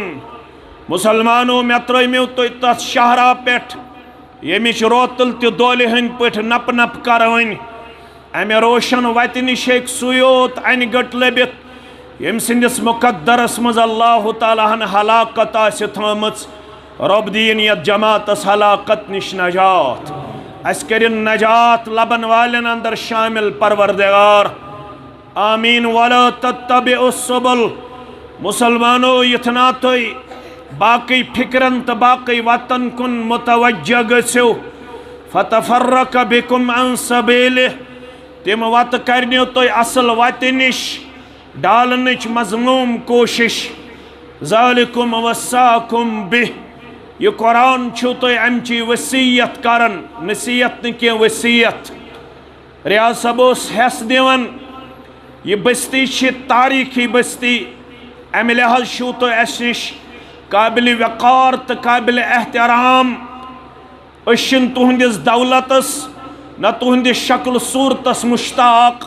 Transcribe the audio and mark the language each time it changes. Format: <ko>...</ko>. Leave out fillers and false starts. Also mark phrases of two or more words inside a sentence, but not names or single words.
<ks>مسلمانو میں ترٲیمیو تُہۍ تتھ شاہراہ پٮ۪ٹھ ییٚمِچ روتل تہِ دولہِ ہٕنٛدۍ پٲٹھۍ نپ نپ کروٕنۍ، امہِ روشن وتہِ نِش ہیٚکہِ سُے یوت انہِ گٔٹ لٔبِتھ ییٚمہِ سٕنٛدِس مقدرس منٛز اللہ تعالیٰ ہن ہلاکت آسہِ تھٲمٕژ۔ رۄب دِیِن یتھ جماعتس ہلاکت نِش نجات، اسہِ کٔرِن نجات لبن والٮ۪ن اندر شامل پروردگار، آمین۔</ks> <ar>وَلَا تَتَّبِعُوا السُّبُلَ،</ar> <ks>مسلمانو یِتھنا تُہۍ باقی فکرن تو باقی وطن کن متوجہ گژھو،</ks> <ar>فَتَفَرَّقَ بِكُمْ عَنْ سَبِيلِهِ،</ar> <ks>تم وت کرنیو تُہۍ اصل وتہِ نِش ڈالنٕچ مضموٗم کوشش</ks> <ar>ذالکم وصاکم بہ</ar> <ks>یہ قرآن چھو تُہۍ امچی وصیت کرن نصیحت نہٕ کینٛہہ وصیت ریاض صٲب اوس ہٮ۪س دِوان یہ بستی چھ تاریخی بستی امہِ لحاظ چھو تُہۍ اسہِ نِش قابل وقار تہٕ قابل احترام أسۍ چھِنہٕ تُہنٛدِس دولتس نہ تُہنٛدِس شکل صوٗرتس مشتاق</ks>